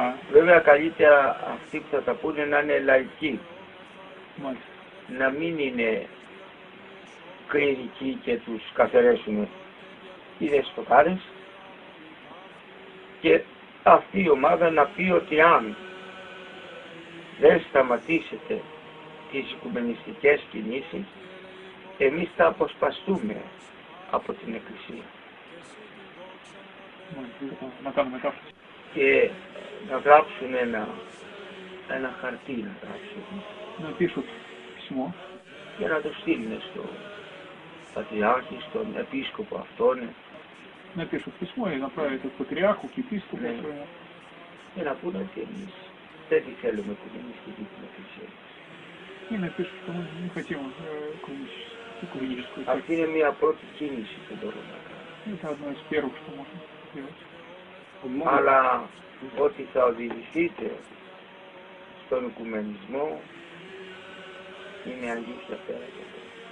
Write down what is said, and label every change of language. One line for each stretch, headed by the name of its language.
Greek: Βέβαια καλύτερα αυτοί που θα τα πούνε να είναι λαϊκοί, να μην είναι κληρικοί και τους καθαρέσουν οι δεσποτάρες, και αυτή η ομάδα να πει ότι αν δεν σταματήσετε τις οικουμενιστικές κινήσεις, εμείς θα αποσπαστούμε από την Εκκλησία. Και να γράψουν ένα χαρτί, να πείσουν πισμό και να το στείλουν στο Πατριάρχη, στον Επίσκοπο αυτόν.
Russian: Напишут письмо и направят к патриарху, к епископу.
Greek: Και να πούνε ότι εμείς δεν τη θέλουμε οικουμενιστική την Εκκλησία.
Russian: И напишут, что мы не хотим экуменическую.
Greek: Αυτή είναι μια πρώτη κίνηση που μπορούμε να κάνουμε.
Russian: Это одно из первых, что можно сделать.
Greek: Αλλά ότι θα οδηγηθείτε στον οικουμενισμό είναι αλήθεια πέρα και πέρα.